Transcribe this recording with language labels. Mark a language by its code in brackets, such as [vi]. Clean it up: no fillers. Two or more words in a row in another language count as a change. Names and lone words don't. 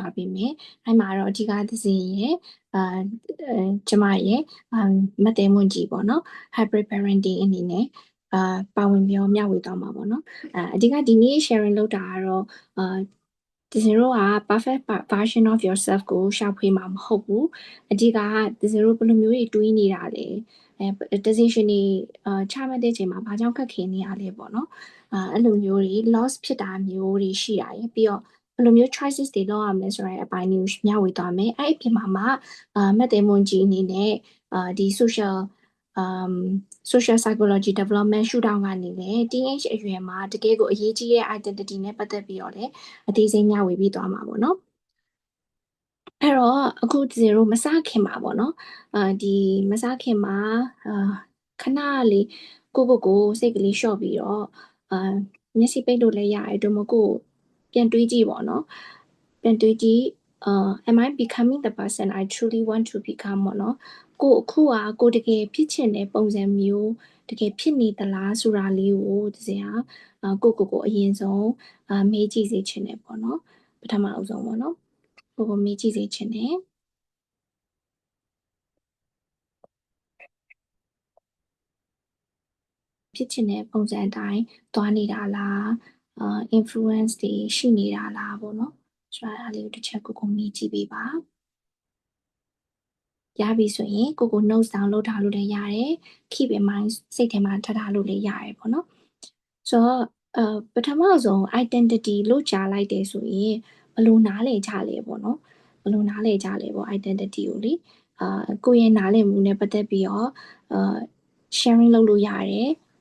[my] သွားပေးမယ်အဲ့မှာတော့အဓိကသစီရဲ့ကျမရဲ့မတ်တဲမွန်ကြီးပေါ့နော် [en] hybrid parenting [my] အနေနဲ့ပါဝင်ပြီးတော့မျှဝေ သွားမှာပေါ့နော်အဓိကဒီနေ့ sharing လုပ်တာကတော့ဒီစရောက [en] perfect version of yourself [my] ကိုရှာဖွေမှာမဟုတ်ဘူးအဓိကဒီစရောဘယ်လိုမျိုးတွေတွေးနေတာလဲdecision တွေချမှတ်တဲ့ချိန်မှာဘာကြောင့်ခက်ခဲနေရလဲပေါ့နော်အဲ့လိုမျိုးတွေ loss ဖြစ်တာမျိုးတွေရှိရတယ်ပြီးတော့ဘယ်လိုမျိုး choices တွေလုပ်ရမလဲဆိုတဲ့အပိုင်းတွေကိုမျှဝေသွားမယ်အဲ့အပြင်မှာမတ်တဲမွန်ကြီးအနေနဲ့ဒီ [en] social psychology development [my] ရှုထောင့်ကနေလည်း teenage အရွယ်မှာတကယ်ကိုအရေးကြီးတဲ့ identity နဲ့ပတ်သက်ပြီးတော့လည်းအသေးစိတ်မျှဝေပြီးသွားမှာပေါ့နော်အဲ့တော့ အခုဒီလိုမစခင်ပါပေါ့နော်ဒီမစခင်မှာခဏလေးကိုစိတ်ကလေးလျှော့ပြီးတော့မျက်စိ ပိတ်လို့လည်းရတယ်တို့မကိုပြန်တွေးကြည့်ပေါ့နော်ပြန်တွေးကြည့် [en] am I becoming the person I truly want to become [my] ပေါ့နော်ကိုအခုကကိုတကယ်ဖြစ်ချင်တဲ့ပုံစံမျိုးတကယ်ဖြစ်နေသလားဆိုတာလေးကိုဒီစရာကိုအရင်ဆုံးမေးကြည့်စေချင်တယ်ပေါ့နော်ပထမအဆုံးပေါ့နော်ကိုမေးကြည့်စေချင်တယ် ဖြစ်ချင်တဲ့ပုံစံအတိုင်းသွားနေတာလား influence တွေရှိနေတာလားပေါ့နော်ဆိုတော့အဲ့ဒါလေးကိုတစ်ချက်ကိုမေးကြည့်ပေးပါရပြီဆိုရင် ကို [en] notes down [my] လုပ်ထားလို့လည်းရတယ် [en] keep in mind [my] စိတ်ထဲမှာထားလို့လည်းရတယ်ပေါ့နော်ဆိုတော့ပထမဆုံး identity လို့ကြားလိုက်တယ်ဆိုရင်ဘယ်လိုနားလည်ကြလဲပေါ့နော်ဘယ်လိုနားလည်ကြလဲပေါ့ identity ကိုလေကိုယ့်ရဲ့နားလည်မှုနဲ့ပတ်သက်ပြီးတော့sharing လုပ်လို့ရတယ်